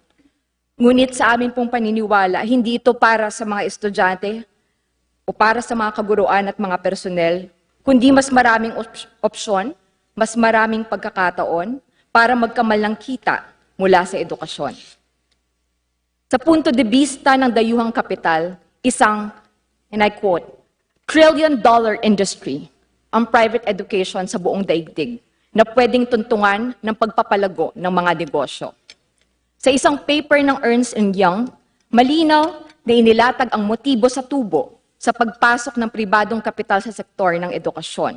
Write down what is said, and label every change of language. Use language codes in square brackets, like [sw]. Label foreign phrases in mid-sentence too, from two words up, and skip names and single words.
[tl] Ngunit sa amin pong paniniwala, hindi ito para sa mga estudyante o para sa mga kaguruan at mga personel, kundi mas maraming opsyon, mas maraming pagkakataon para magkamal ng kita mula sa edukasyon. Sa punto de vista ng dayuhang kapital, isang, [en] and I quote, trillion-dollar industry [tl] ang [en] private education [tl] sa buong daigdig na pwedeng tuntungan ng pagpapalago ng mga negosyo. Sa isang paper ng Ernst & Young, malinaw na inilatag ang motibo sa tubo sa pagpasok ng pribadong kapital sa sektor ng edukasyon.